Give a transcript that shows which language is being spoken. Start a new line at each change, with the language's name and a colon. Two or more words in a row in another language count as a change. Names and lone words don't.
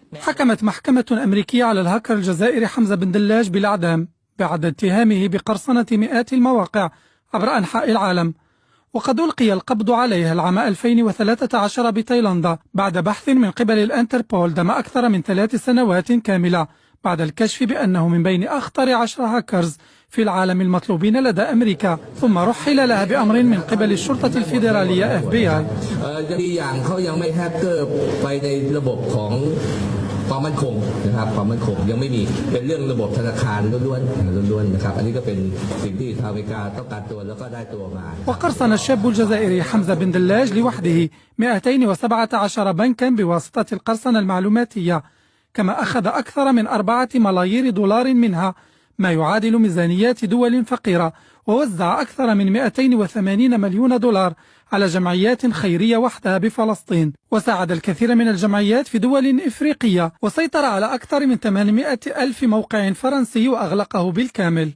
Arabic: حكمت محكمة أمريكية على الهاكر الجزائري حمزة بن دلاج بالإعدام بعد اتهامه بقرصنة مئات المواقع عبر أنحاء العالم، وقد ألقي القبض عليه العام 2013 بتايلاندا بعد بحث من قبل الانتربول دام أكثر من 3 سنوات كاملة، بعد الكشف بأنه من بين أخطر 10 هاكرز في العالم المطلوبين لدى أمريكا، ثم رحل لها بأمر من قبل الشرطة الفيدرالية FBI.
Thai: ความมั่นคงนะครับความมั่นคงยังไม่มีเป็นเรื่องระบบธนาคารล้วนๆนะครับอันนี้ก็เป็นสิ่งที่ทางอเมริกาต้องการตัวแล้วก็ได้ตัวมา
Arabic: وقرصن الشاب الجزائري حمزة بن دلاج لوحده 217 بنكا بواسطة القرصنة المعلوماتية، كما أخذ أكثر من 4 ملايير دولار منها ما يعادل ميزانيات دول فقيرة، ووزع أكثر من 280 مليون دولار على جمعيات خيرية وحدها بفلسطين، وساعد الكثير من الجمعيات في دول إفريقية، وسيطر على أكثر من 800 ألف موقع فرنسي وأغلقه بالكامل.